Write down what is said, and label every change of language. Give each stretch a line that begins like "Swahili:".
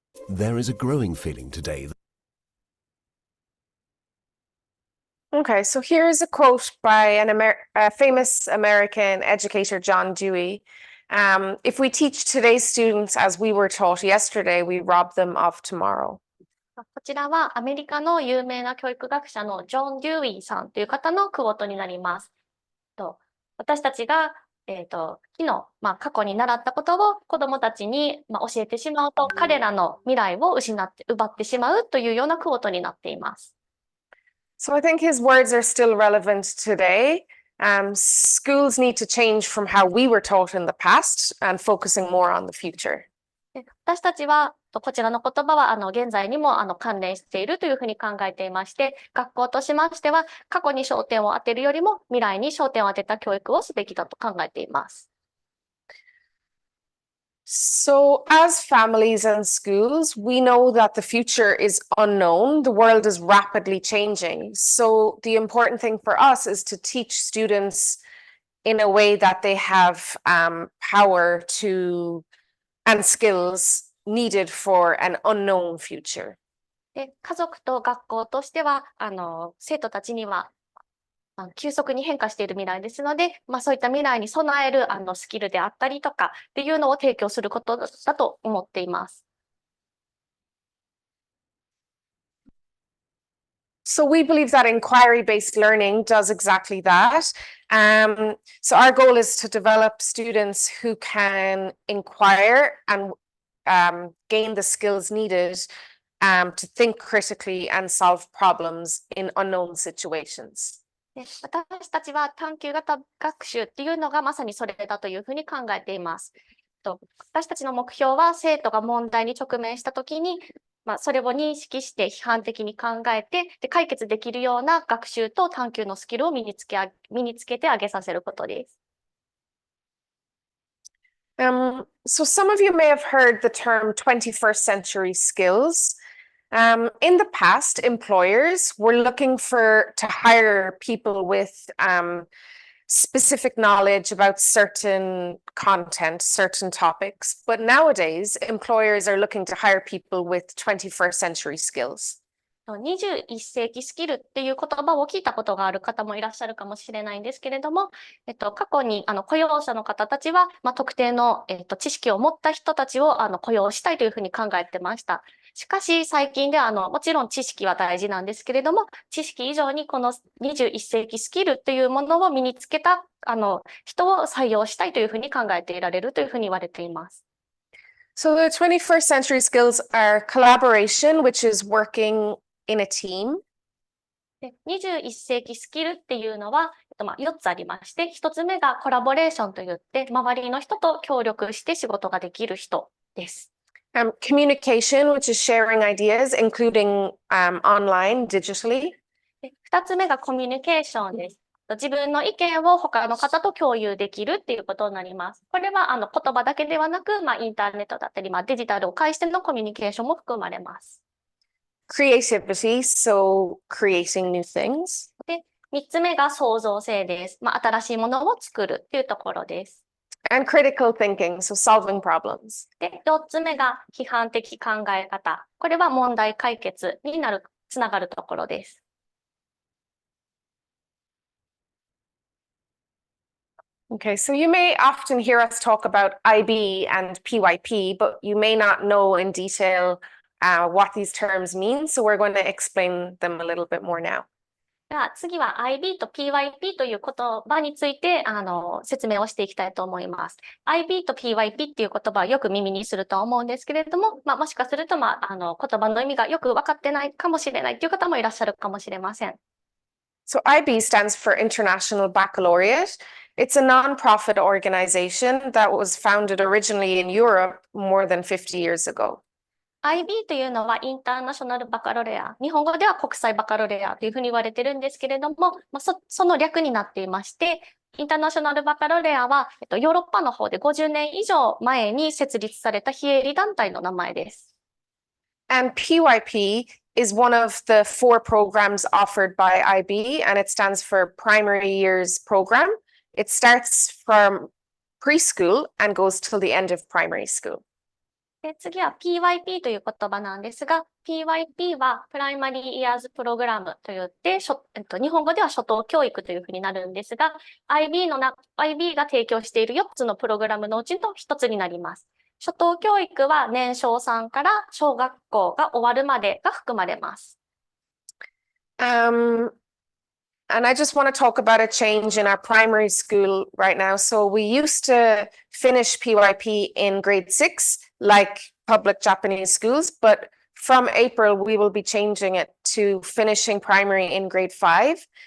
English: There is a growing feeling today that Okay, so here's a quote by a famous American educator, John Dewey. If we teach today's students as we were taught yesterday, we rob them of tomorrow.
Japanese: こちらはアメリカの有名な教育学者のジョン・デューイーさんという方のクォートになります。私たちが、昨日、過去に習ったことを子どもたちに、教えてしまうと、彼らの未来を奪ってしまうというようなクォートになっています。
English: So I think his words are still relevant today. Schools need to change from how we were taught in the past and focusing more on the future.
Japanese: で私たちは、こちらの言葉は、現在にも、関連しているというふうに考えていまして、学校としましては、過去に焦点を当てるよりも、未来に焦点を当てた教育をすべきだと考えています。
English: So, as families and schools, we know that the future is unknown. The world is rapidly changing. So, the important thing for us is to teach students in a way that they have power to and skills needed for an unknown future.
Japanese: で、家族と学校としては、生徒たちには、急速に変化している未来ですので、そういった未来に備えるスキルであったりとかっていうのを提供することだと思っています。
English: So we believe that inquiry-based learning does exactly that. So our goal is to develop students who can inquire and gain the skills needed to think critically and solve problems in unknown situations.
Japanese: で私たちは探究型学習っていうのがまさにそれだというふうに考えています。私たちの目標は生徒が問題に直面したときに、それを認識して批判的に考えてで解決できるような学習と探究のスキルを身につけてあげさせることです。
English: So some of you may have heard the term 21st century skills. In the past, employers were looking to hire people with specific knowledge about certain content, certain topics. But nowadays, employers are looking to hire people with 21st century skills.
Japanese: 21世紀スキルっていう言葉を聞いたことがある方もいらっしゃるかもしれないんですけれども、過去に雇用者の方たちは、特定の、知識を持った人たちを雇用したいというふうに考えてました。しかし最近でもちろん知識は大事なんですけれども、知識以上にこの21世紀スキルっていうものを身につけた人を採用したいというふうに考えていられるというふうに言われています。
English: So the 21st century skills are collaboration, which is working in a team.
Japanese: で21世紀スキルっていうのは、4つありまして、1つ目がコラボレーションといって、周りの人と協力して仕事ができる人です。
English: Communication, which is sharing ideas, including online, digitally.
Japanese: で2つ目がコミュニケーションです。自分の意見を他の方と共有できるっていうことになります。これは言葉だけではなく、インターネットだったり、デジタルを介してのコミュニケーションも含まれます。
English: Creativity, so creating new things.
Japanese: で、3つ目が創造性です。新しいものを作るっていうところです。
English: And critical thinking, so solving problems.
Japanese: で、4つ目が批判的考え方。これは問題解決につながるところです。
English: Okay, so you may often hear us talk about IB and PYP, but you may not know in detail what these terms mean. So we're going to explain them a little bit more now.
Japanese: では次は IB と PYP という言葉について説明をしていきたいと思います。 IB と PYP っていう言葉はよく耳にすると思うんですけれども、もしかすると言葉の意味がよく分かってないかもしれないという方もいらっしゃるかもしれません。
English: So IB stands for International Baccalaureate. It's a non-profit organization that was founded originally in Europe more than 50 years ago.
Japanese: IB というのはインターナショナルバカロレア。日本語では国際バカロレアというふうに言われてるんですけれども、その略になっていまして、インターナショナルバカロレアは、ヨーロッパの方で50年以上前に設立された非営利団体の名前です。
English: And PYP is one of the 4 programs offered by IB, and it stands for Primary Years Program. It starts from preschool and goes till the end of primary school.
Japanese: で次は PYP という言葉なんですが、PYP はプライマリーイヤーズプログラムといって、日本語では初等教育というふうになるんですが、IB が提供している4つのプログラムのうちの1つになります。初等教育は年少さんから小学校が終わるまでが含まれます。
English: And I just want to talk about a change in our primary school right now. So we used to finish PYP in grade 6, like public Japanese schools, but from April, we will be changing it to finishing primary in grade 5.